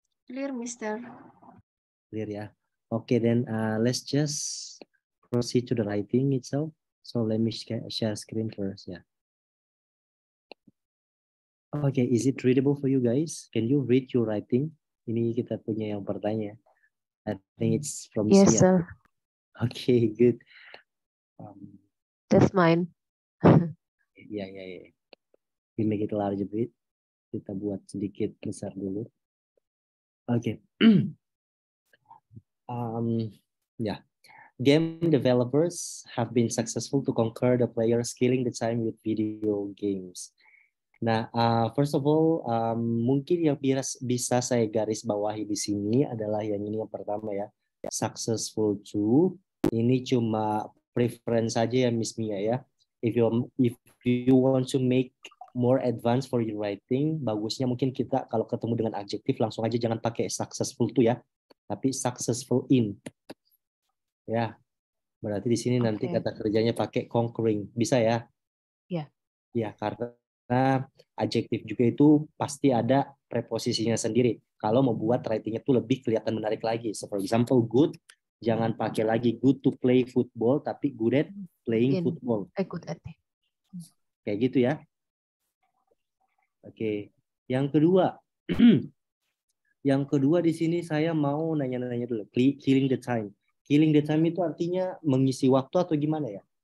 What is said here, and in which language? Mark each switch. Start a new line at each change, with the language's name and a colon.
English: Clear, Mister. Clear ya. Okay, then let's just proceed to the writing itself. So let me share screen first ya. Okay, is it readable for you guys? Can you read your writing?
Indonesian: Ini kita punya yang pertanyaan.
English: I think it's from Yes, Mia. sir. Okay, good. That's mine. Ya. We make it large a bit.
Indonesian: Kita buat sedikit besar dulu.
English: Okay. Yeah. Game developers have been successful to conquer the players killing the time with video games.
Indonesian: Nah,
English: first of all,
Indonesian: mungkin yang bisa saya garis bawahi di sini adalah yang ini yang pertama ya, successful to. Ini cuma preference saja ya Miss Mia ya.
English: If you want to make more advanced for your writing,
Indonesian: bagusnya mungkin kita kalau ketemu dengan adjektif langsung aja jangan pakai successful to ya, tapi successful in. Ya, berarti di sini nanti kata kerjanya pakai conquering, bisa ya? Ya. Ya, karena adjektif juga itu pasti ada preposisinya sendiri. Kalau mau buat writing-nya itu lebih kelihatan menarik lagi.
English: So for example, good,
Indonesian: jangan pakai lagi
English: good to play football, tapi good at playing football. Good at.
Indonesian: Kayak gitu ya. Oke. Yang kedua, yang kedua di sini saya mau nanya-nanya dulu. Killing the time. Killing the time itu artinya mengisi waktu atau gimana ya?